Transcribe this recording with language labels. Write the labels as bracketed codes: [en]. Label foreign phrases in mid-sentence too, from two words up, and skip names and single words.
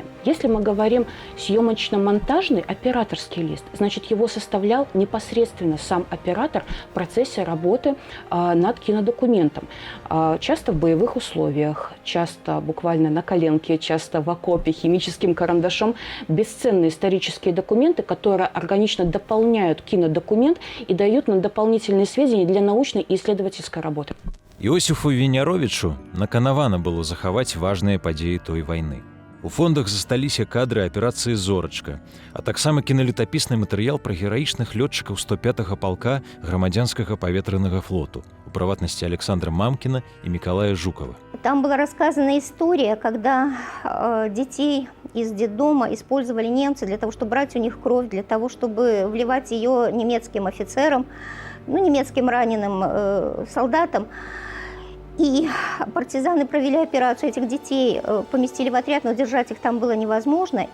[ru] Если мы говорим съемочно-монтажный операторский лист, значит, его составлял непосредственно сам оператор в процессе работы над кинодокументом. Часто в боевых условиях, часто буквально на коленке, часто в окопе, химическим карандашом. Бесценные исторические документы, которые органично дополняют кинодокумент и дают нам дополнительные сведения для научной и исследовательской работы. [be] Іосифу Віняровічу наканавана было захаваць важныя падзеі той вайны. У фондах засталіся кадры аперацыі «Зорачка», а таксама кіналетапісны матэрыял пра гераічных лётчыкаў 105-го палка грамадзянскага паветранага флоту, у прыватнасці Александра Мамкина и Миколая Жукова. [ru] Там была рассказана история, когда детей из детдома использовали немцы для того, чтобы брать у них кровь, для того, чтобы вливать ее немецким офицерам, немецким раненым солдатам. И партизаны провели операцию, этих детей поместили в отряд, но держать их там было невозможно.